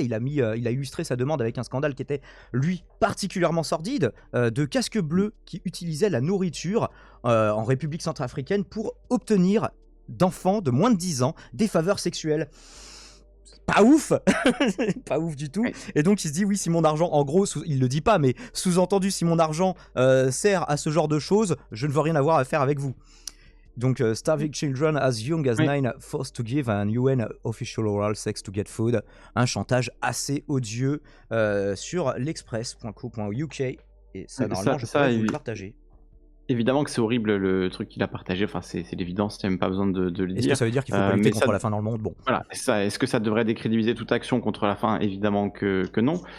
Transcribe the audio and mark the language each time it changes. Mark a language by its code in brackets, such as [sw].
[fr] Il a illustré sa demande avec un scandale qui était, lui, particulièrement sordide, de casques bleus qui utilisaient la nourriture en République centrafricaine pour obtenir d'enfants de moins de 10 ans des faveurs sexuelles. Pas ouf. Pas ouf du tout. Ouais. Et donc il se dit oui, si mon argent, en gros, il le dit pas, mais sous-entendu, si mon argent sert à ce genre de choses, je ne veux rien avoir à faire avec vous. [en] Donc starving children as young as 9 forced to give an UN official oral sex to get food. [fr] Un chantage assez odieux sur l'express.co.uk. Et ça, normalement, je pourrais vous le partager. Évidemment que c'est horrible le truc qu'il a partagé, enfin c'est l'évidence, il n'y a même pas besoin de le dire. Est-ce que ça veut dire qu'il faut pas lutter contre la faim dans le monde? Bon. Voilà, est-ce que ça devrait décrédibiliser toute action contre la faim? Évidemment que non.